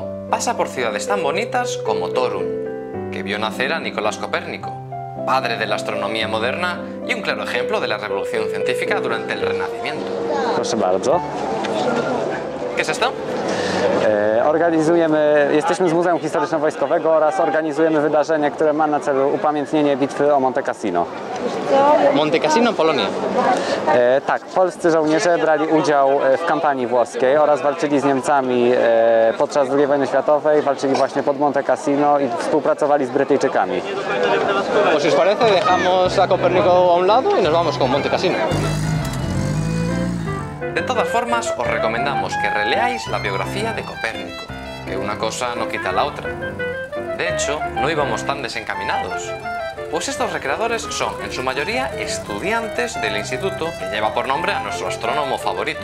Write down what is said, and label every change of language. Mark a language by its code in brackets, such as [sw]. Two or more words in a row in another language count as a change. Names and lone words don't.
[es] pasa por ciudades tan bonitas como Toruń, que vio nacer a Nicolás Copérnico, padre de la astronomía moderna y un claro ejemplo de la revolución científica durante el Renacimiento. [pl] Proszę bardzo. [es] ¿Qué es esto? [pl] Jesteśmy z Muzeum Historyczno-Wojskowego oraz organizujemy wydarzenie, które ma na celu upamiętnienie bitwy o Monte Cassino. [es] Monte Cassino, Polonia. [pl] Tak, polscy żołnierze brali udział w kampanii włoskiej oraz walczyli z Niemcami podczas II wojny światowej, walczyli właśnie pod Monte Cassino i współpracowali z Brytyjczykami. [es] Pues si os parece, dejamos a Copérnico a un lado y nos vamos con Monte Cassino. De todas formas, os recomendamos que releáis la biografía de Copérnico, que una cosa no quita la otra. De hecho, no íbamos tan desencaminados, pues estos recreadores son, en su mayoría, estudiantes del instituto que lleva por nombre a nuestro astrónomo favorito.